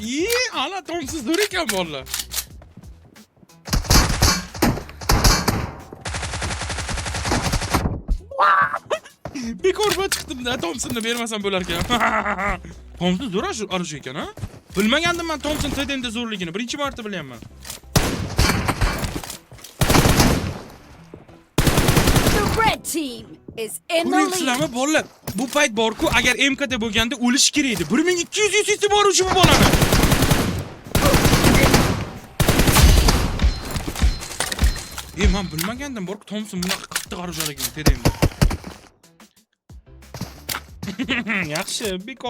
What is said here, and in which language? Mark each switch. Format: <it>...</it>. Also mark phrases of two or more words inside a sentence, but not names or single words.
<uz>Ana Thompson zo'r ekan bolalar. Bekorga chiqdim-da, Thompsonni bermasam bo'lar ekan. Thompson zo'r arush ekan, ha? Bilmagandim men Thompson TDMda zo'rligini. Birinchi marta bilyapman.</uz> <en>The red team is in the lead.</en> <uz>Ko'ryapsizlarmi bolalar? Bu payt bor-ku, agar MKda bo'lganda o'lish kerak edi. 1200 UC'si bor o'sha bu bolani. Men bilmagandim bor-ku, Thompson bunaqa qattiq arushligini TDMda. Yaxshi, bekor.</uz>